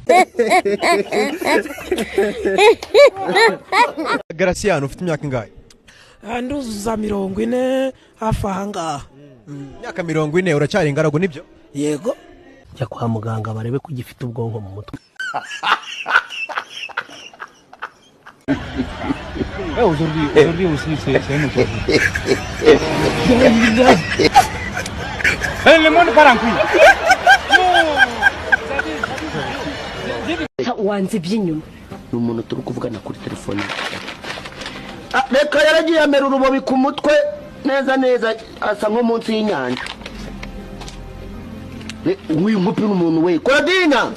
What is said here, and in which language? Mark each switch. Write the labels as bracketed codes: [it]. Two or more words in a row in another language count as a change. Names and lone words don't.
[rw] Graciano ufite imyaka ingahe? Nduzuza 40 hafi ahangaha. Imyaka 40 uracyari ingaragu nibyo? Yego. Jya kwa muganga barebe ko gifite ubwonko mu mutwe. [fr] Aujourd'hui aussi c'est un autre. Le monde part en couille. [rw] Wanze by'inyuma. N'umuntu turi kuvugana kuri telefone. Reka yaragiye amera urubobi ku mutwe neza neza asa nko munsi y'inyanja. Uyu mupi n'umuntu we. Korodina.